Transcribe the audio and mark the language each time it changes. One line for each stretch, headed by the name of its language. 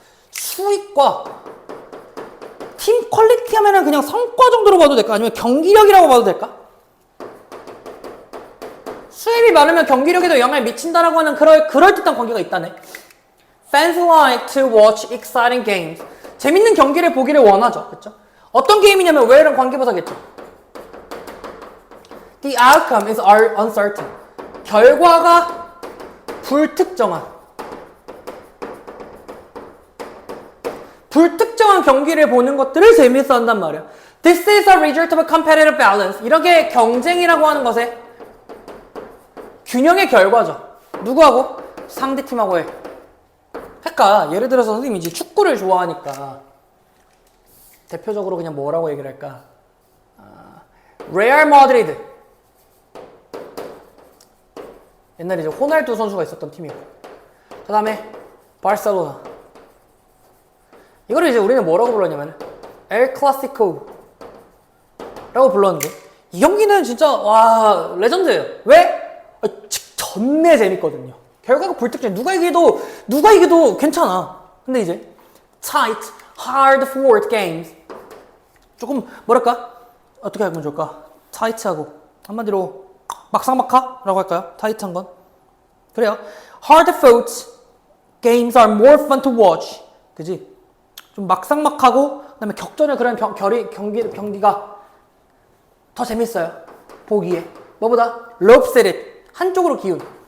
Korean: 수익과 팀 퀄리티 하면은 그냥 성과 정도로 봐도 될까? 아니면 경기력이라고 봐도 될까? 수입이 많으면 경기력에도 영향을 미친다라고 하는 그럴듯한 관계가 있다네.
English: Fans like to watch exciting games.
Korean: 재밌는 경기를 보기를 원하죠. 그쵸? 어떤 게임이냐면 왜 이런 관계부사겠죠?
English: The outcome is uncertain.
Korean: 결과가 불특정한. 불특정한 경기를 보는 것들을 재밌어 한단 말이야.
English: This is a result of a competitive balance.
Korean: 이렇게 경쟁이라고 하는 것에 균형의 결과죠. 누구하고? 상대팀하고의. 그러니까 예를 들어서 선생님이 이제 축구를 좋아하니까 대표적으로 그냥 뭐라고 얘기를 할까? 레알 마드리드. 옛날에 이제 호날두 선수가 있었던 팀이고, 그 다음에 바르셀로나. 이거를 이제 우리는 뭐라고 불렀냐면 엘 클라시코 라고 불렀는데, 이 경기는 진짜 와 레전드예요. 왜? 전내 재밌거든요. 결과가 불특정. 누가 이겨도 괜찮아. 근데 이제
English: tight, hard fought games.
Korean: 조금 뭐랄까? 어떻게 하면 좋을까? tight하고 한마디로 막상막하라고 할까요? 타이트한 건. 그래요.
English: Hard fought games are more fun to watch.
Korean: 그지? 좀 막상막하고 그다음에 격전의 그런 경기가 더 재밌어요. 보기에. 뭐보다? lopsided. 한쪽으로 기운.